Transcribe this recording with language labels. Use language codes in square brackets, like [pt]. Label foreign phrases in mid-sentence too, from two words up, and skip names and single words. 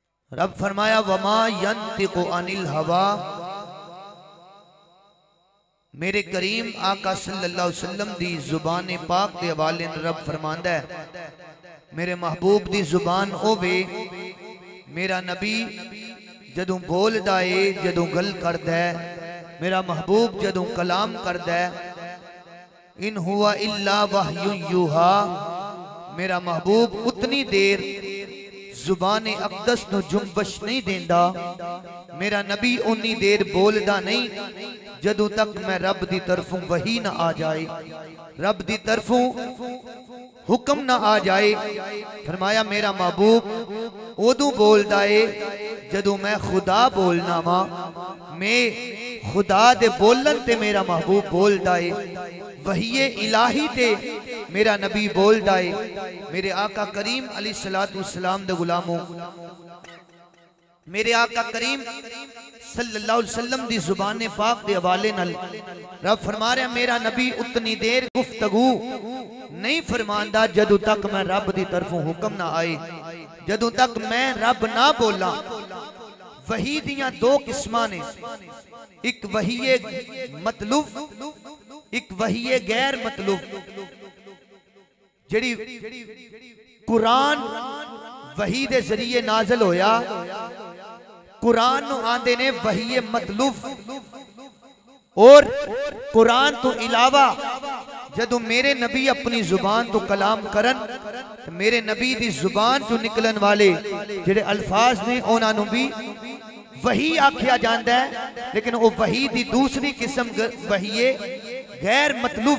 [pa] رب فرمایا [ar] وما ینطق عن الہوا، [pa] میرے کریم آقا [ar] صلی اللہ علیہ وسلم [pa] دی زبان پاک دے حوالے رب فرماندا ہے میرے محبوب دی زبان ہووے، میرا نبی جدوں بولدا ہے جدوں گل کردا ہے، میرا محبوب جدوں کلام کردا ہے، [ar] ان ہوا الا وحی یوحا، [pa] میرا محبوب اتنی دیر زبان اقدس نو جنبش نہیں دیندا، میرا نبی انی دیر بولدا نہیں جدوں تک میں رب دی طرفوں وحی نہ آ جائے، رب دی طرفوں حکم نہ آ جائے۔ فرمایا میرا محبوب ادوں بولدا ہے جدوں میں خدا بولنا وا، میں خدا دے بولن تے میرا محبوب بولدا ہے، وحی الہی تے میرا نبی بولدا ہے۔ میرے آقا کریم [ar] علیہ السلام [pa] دے غلاموں، میرے آقا کریم [ar] صلی اللہ علیہ وسلم [pa] دی زبان پاک دے حوالے نال رب فرما رہا میرا نبی اتنی دیر گفتگو نہیں فرماندا جدوں تک میں رب دی طرفوں حکم نہ آئے، جدوں تک میں رب نہ بولا۔ وحی دیاں دو قسماں نے، ایک وحی مطلوب، ایک وحی غیر مطلوب۔ جڑی قرآن وحی دے ذریعے نازل ہویا، قرآن نو آندے نے وحی مطلوب، اور قرآن تو علاوہ جدو میرے نبی اپنی زبان تو کلام کرن، میرے نبی دی زبان جو نکلن والے جڑے الفاظ نے اونا نو بھی وحی آکھیا جاندہ ہے، لیکن وہ وحی دی دوسری قسم وحی غیر مطلوب۔